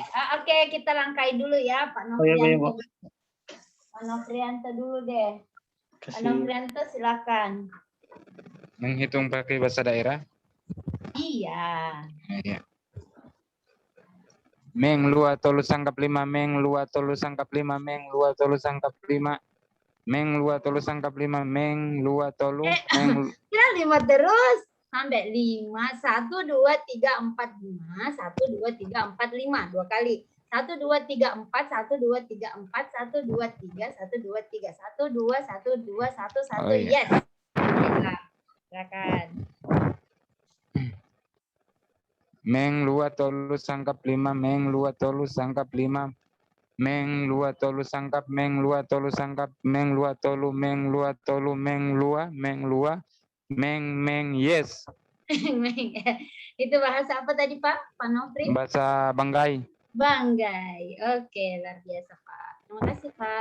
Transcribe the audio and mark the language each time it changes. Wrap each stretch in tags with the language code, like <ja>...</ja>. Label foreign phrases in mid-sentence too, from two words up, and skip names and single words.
<id>Oke, kita langkai dulu ya, Pak Oh, iya, Bu. Nofrianto. Pak Nofrianto dulu deh. Pak Nofrianto silakan. Menghitung pakai bahasa daerah. Iya. Iya.</id> <bgz>Meng lua tolu sangkap 5, meng lua tolu sangkap 5, meng lua tolu sangkap 5, meng lua tolu sangkap 5, meng lua tolu, meng</bgz> <id>Kira 5 terus sampai 5. 1 2 3 4 5. 1 2 3 4 5 dua kali. 1 2 3 4 1 2 3 4 1 2 3 1 2 3 1 2 1 2 1 1 Oh, iya. yes. Silakan.</id> <bgz>meng lua tolu sangkap 5, meng lua tolu sangkap 5, meng lua tolu sangkap, meng lua tolu sangkap, meng lua tolu, meng lua tolu, meng lua, meng</bgz> <en>yes.</en> <id>Itu bahasa apa tadi Pak? Pak Nofri? Bahasa Banggai. Banggai. Oke, luar biasa Pak. Terima kasih Pak.</id>